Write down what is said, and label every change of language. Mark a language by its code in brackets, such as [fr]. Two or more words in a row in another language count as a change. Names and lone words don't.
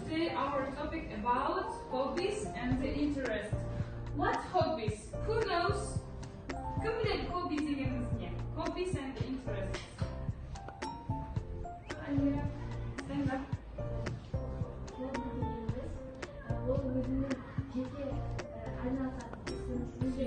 [en] Today our topic about hobbies and the interests. What hobbies? Who knows? [kk] Кім біледі hobby дегеніміз не? [en] Hobbies and interests. Альмира, stand up. [kk] Ол өзінің жеке айналысатын